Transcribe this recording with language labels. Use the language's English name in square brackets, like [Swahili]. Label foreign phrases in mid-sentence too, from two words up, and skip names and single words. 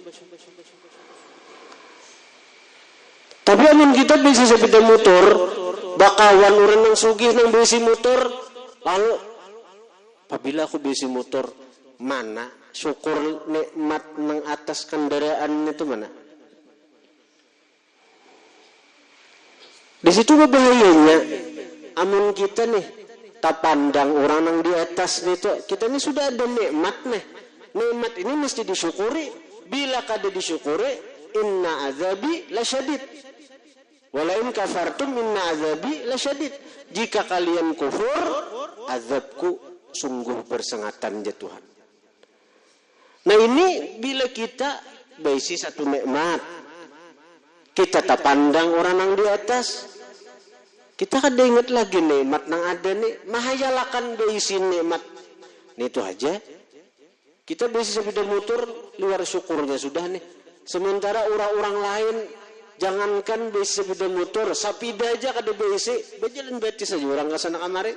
[Banjar] Tapi amun kita bisi sepeda motor, bakawan orang yang sugih nang bisi motor, lalu apabila aku bisi motor, mana syukur nikmat nang atas kendaraan itu mana? Di situ bahayanya, amun kita nih tak pandang orang nang di atas nih tuh, kita nih sudah ada nikmat nih. Nikmat ini mesti disyukuri. Bila kada disyukuri, [Arabic] إن عذابي لشديد. ولئن كفرتم إن عذابي لشديد. [Banjar] Jika kalian kufur, azabku sungguh bersengatan ya Tuhan. Nah ini bila kita berisi satu nikmat, kita tak pandang orang yang di atas, kita kada ingat lagi nikmat yang ada nih, mahayalakan berisi nikmat. Nih itu aja. Kita berisi sepeda motor, luar syukurnya sudah nih. Sementara orang-orang lain, jangankan berisi sepeda motor, sapida aja kada berisi, berjalan betis saja orang kesana kamari.